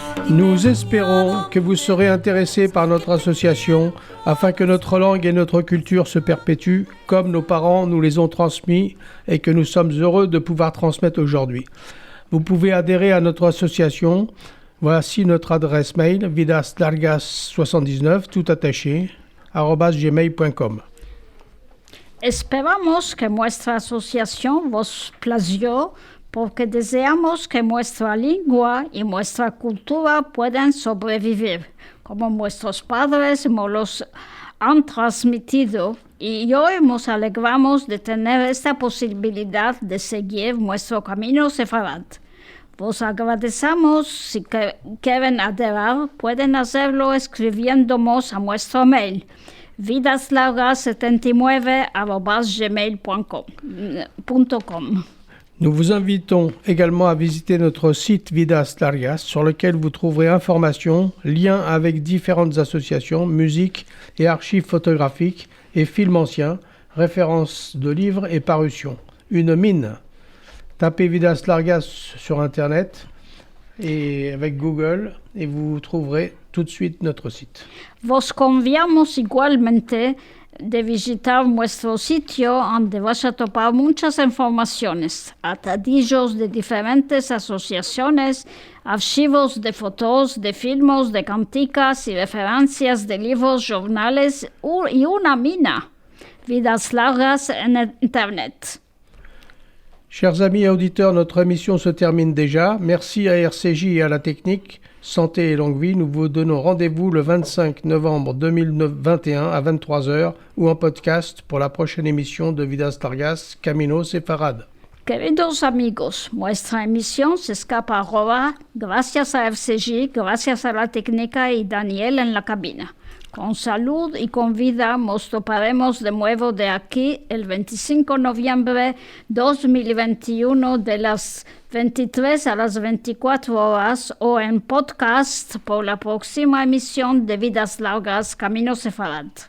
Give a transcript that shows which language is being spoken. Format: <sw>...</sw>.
<fr>Nous espérons que vous serez intéressés par notre association afin que notre langue et notre culture se perpétuent comme nos parents nous les ont transmis et que nous sommes heureux de pouvoir transmettre aujourd'hui. Vous pouvez adhérer à notre association. Voici notre adresse mail: vidaslargas79 tout attaché @gmail.com.</fr> <lad>Esperamos que nuestra asociación vos plació porque deseamos que nuestra lengua y nuestra cultura puedan sobrevivir, como nuestros padres nos los han transmitido, y hoy nos alegramos de tener esta posibilidad de seguir nuestro camino sefarad. Vos agradecemos. Si quieren adherir, pueden hacerlo escribiéndonos a nuestro mail vidaslargas79@gmail.com.</lad> <fr>Nous vous invitons également à visiter notre site Vidas Largas, sur lequel vous trouverez informations, liens avec différentes associations, musique et archives photographiques et films anciens, références de livres et parutions. Une mine. Tapez Vidas Largas sur Internet et avec Google et vous trouverez tout de suite notre site.</fr> <lad>Vos conviamos igualmente de visitar nuestro sitio, donde vas a topar muchas informaciones, atadillos de diferentes asociaciones, archivos de fotos, de filmes, de canticas y referencias de libros, jornales y una mina. Vidas Largas en Internet.</lad> <fr>Chers amis et auditeurs, notre émission se termine déjà. Merci à RCJ et à la technique. Santé et longue vie, nous vous donnons rendez-vous le 25 novembre 2021 à 23h ou en podcast pour la prochaine émission de Vidas Largas, Camino Sefarad.</fr> <lad>Queridos amigos, nuestra emisión se escapa ahora gracias a RCJ, gracias a la técnica y Daniel en la cabina. Con salud y con vida nos toparemos de nuevo de aquí el 25 de noviembre 2021 de las 23 a las 24 horas o en podcast por la próxima emisión de Vidas Largas, Camino Sefarad.</lad>